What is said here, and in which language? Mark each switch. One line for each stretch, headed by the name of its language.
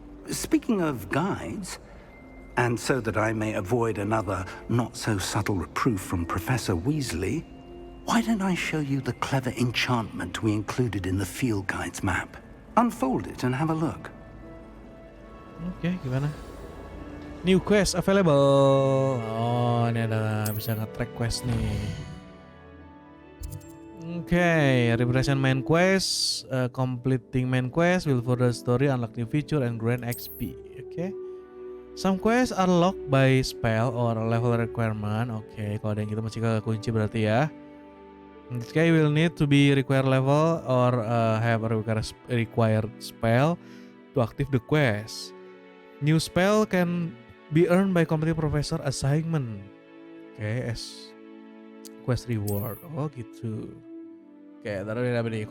English: Speaking of guides, and so that I may avoid another not-so-subtle reproof from Professor Weasley, why don't I show you the clever enchantment we included in the field guide's map? Unfold it and have a look. Oke, gimana? New quest available.
Indonesian: Oh, ini ada bisa nge-track quest nih.
English: Oke, refreshan main quest, completing main quest will further story, unlock new feature and grant XP. Oke. Some quests are locked by spell or level requirement.
Indonesian: Oke, kalau ada yang gitu masih ke kunci berarti ya.
English: In this case, will need to be required level or have a required spell to active the quest. New spell can be earned by completing professor assignment.
Indonesian: Oke, as quest reward. Oh gitu. Oke, taruh ini apa nih?